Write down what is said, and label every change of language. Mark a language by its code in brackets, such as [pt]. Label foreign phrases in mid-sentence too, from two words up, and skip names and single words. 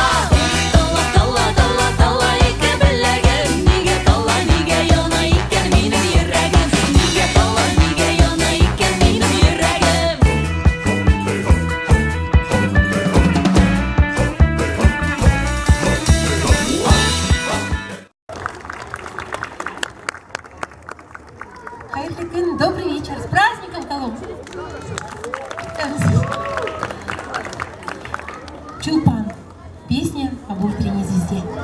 [tt] Талла талла талла талла ике беләгем, нигә талла нигә яна икән минем йөрәгем, нигә талла нигә яна икән минем йөрәгем. Хайрлы көн, [ru] добрый вечер. С праздником, Колумб! Чулпан. Песня об утренней звезде.